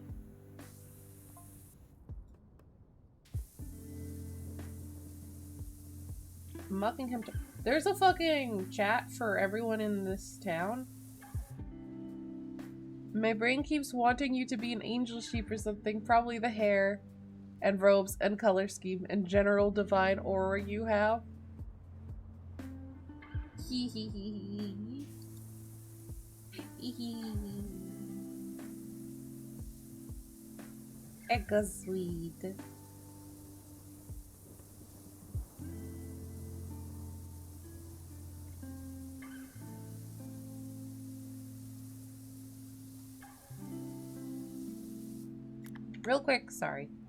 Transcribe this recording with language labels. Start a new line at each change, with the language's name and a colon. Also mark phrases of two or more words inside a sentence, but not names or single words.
English: Muckingham. There's a fucking chat for everyone in this town. My brain keeps wanting you to be an angel sheep or something. Probably the hair and robes and color scheme and general divine aura you have. Hee hee hee hee. Hee hee. Eka sweet. Real quick, sorry.